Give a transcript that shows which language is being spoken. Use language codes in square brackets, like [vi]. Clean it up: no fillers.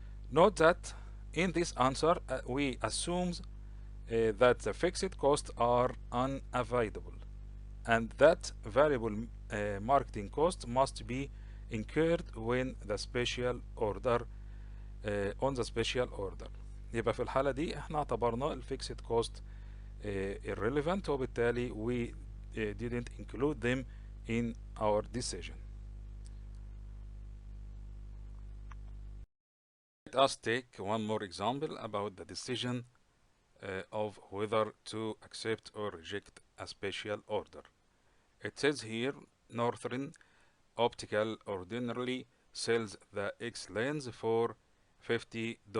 [en] Note that in this answer we assume that the fixed costs are unavoidable, and that variable marketing cost must be incurred when the special order on the special order. [ar] يبقى في الحالة دي احنا اعتبرنا الفيكسد كوست irrelevant، وبالتالي [en] we didn't include them in our decision. Let us take one more example about the decision of whether to accept or reject a special order. It says here, Northern Optical ordinarily sells the X lens for $50.